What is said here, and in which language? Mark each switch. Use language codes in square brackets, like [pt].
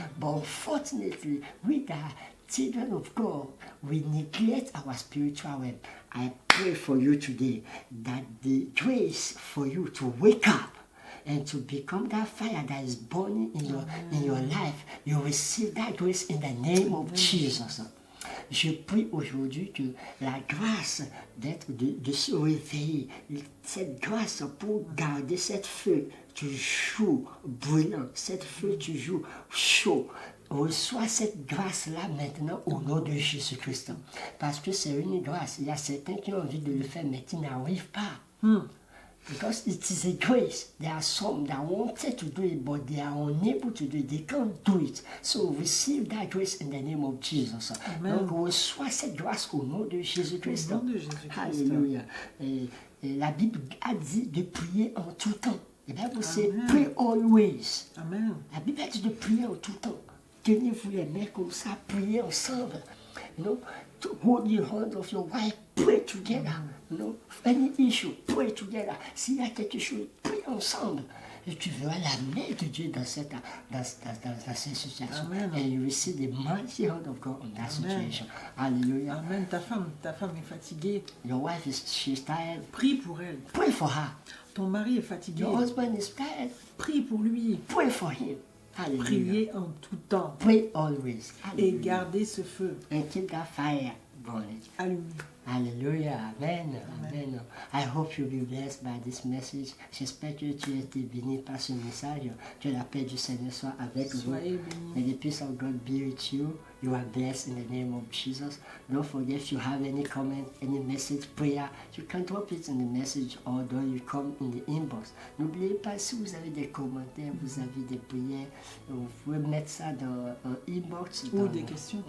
[en] But unfortunately, we are children of God, we neglect our spiritual realm. I pray for you today that the grace for you to wake up and to become that fire that is burning in your life, you receive that grace in the name of Jesus. [fr] Je prie aujourd'hui que la grâce de se réveiller, cette grâce pour garder cette feu toujours brûlant, cette feu toujours chaud, reçois cette grâce-là maintenant au nom de Jésus-Christ. Parce que c'est une grâce. Il y a certains qui ont envie de le faire, mais qui n'arrivent pas. [en] Because it is a grace. There are some that wanted to do it, but they are unable to do it. They can't do it. So receive that grace in the name of Jesus. Amen. [fr] Donc reçois cette grâce au nom de Jésus-Christ. Au nom de Jésus-Christ. Alléluia. Et la Bible a dit de prier en tout temps. [en] The Bible says pray always. Amen. [fr] La Bible a dit de prier en tout temps. Tenez-vous les mains comme ça, priez ensemble. [en] You know, to hold the hand of your wife, pray together. You know, any issue, pray together. [fr] S'il y a quelque chose, priez ensemble. Et tu verras la main de Dieu dans cette situation. Amen. [en] And you will see the mighty hand of God on that situation. Hallelujah. [fr] Amen. Ta femme est fatiguée. [en] Your wife she's tired. [fr] Prie pour elle. [en] Pray for her. [fr] Ton mari est fatigué. [en] Your husband is tired. [fr] Prie pour lui. [en] Pray for him. Hallelujah. [fr] Priez en tout temps. [en] Pray always. [fr] Et [en] Hallelujah. [fr] gardez ce feu [en] And keep that fire burning. [fr] allumé. [en] Hallelujah. Amen. Amen. I hope you'll be blessed by this message. [fr] J'espère que tu as été béni par ce message. Que la paix du Seigneur soit avec vous. Soyez bénis. [en] May the peace of God be with you. You are blessed in the name of Jesus. Don't forget, if you have any comment, any message, prayer, you can drop it in the message or you come in the inbox. [fr] N'oubliez pas, si vous avez des commentaires, vous avez des prières, vous pouvez mettre ça dans un inbox. Ou des questions. Ou bien des questions, vous pouvez nous inboxer.